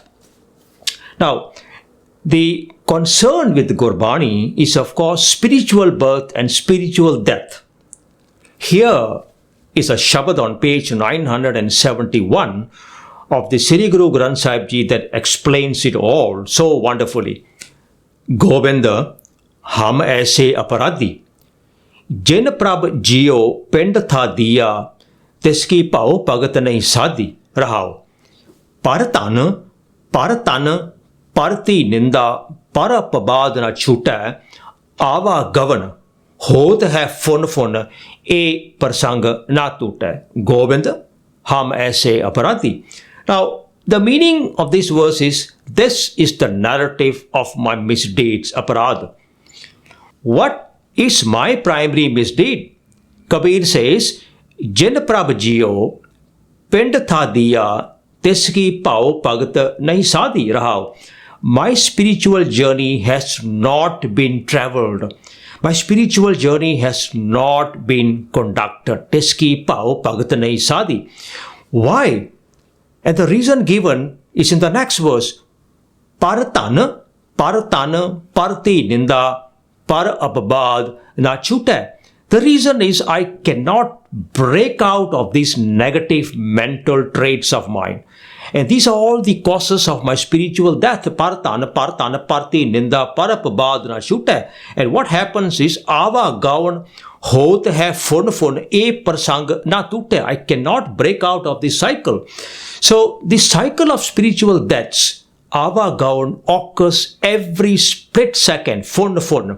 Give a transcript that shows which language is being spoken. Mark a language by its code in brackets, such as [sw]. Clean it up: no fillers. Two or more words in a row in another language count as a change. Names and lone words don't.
[en] Now, the concern with Gurbani is, of course, spiritual birth and spiritual death. Here is a Shabda on page 971 of the Sri Guru Granth Sahib Ji that explains it all so wonderfully. Govinda, [hi] हम ऐसे अपराधी, जिन प्रभ जियो पिंड था दिया, तिसकी भाव भगत नहीं साधी रहाओ। पर तन परती निंदा, पर अपवाद न छूटै, आवा गवन होत है फुन फुन, ए प्रसंग ना टूटै। गोविंद, हम ऐसे अपराधी. [en] Now, the meaning of this verse is, this is the narrative of my misdeeds, aparad. What is my primary misdeed? Kabir says, [hi] जिन प्रभ जियो, पिंड था दिया, तिसकी पाओ भगत नहीं साधी रहाओ. [en] My spiritual journey has not been travelled. My spiritual journey has not been conducted. [hi] तिसकी पाओ भगत नहीं साधी. [en] Why? And the reason given is in the next verse. [hi] परतन, परती निंदा, पर अपबाद न छूटै. [en] The reason is I cannot break out of these negative mental traits of mine. And these are all the causes of my spiritual death. [hi] परती निंदा, पर अपबाद न छूटै. [en] And what happens is, [hi] आवा गवन होत है फुन ए प्रसंग न टूटै. [en] I cannot break out of this cycle. So this cycle of spiritual deaths, [hi] आवा गवन, [en] occurs every split second, fun.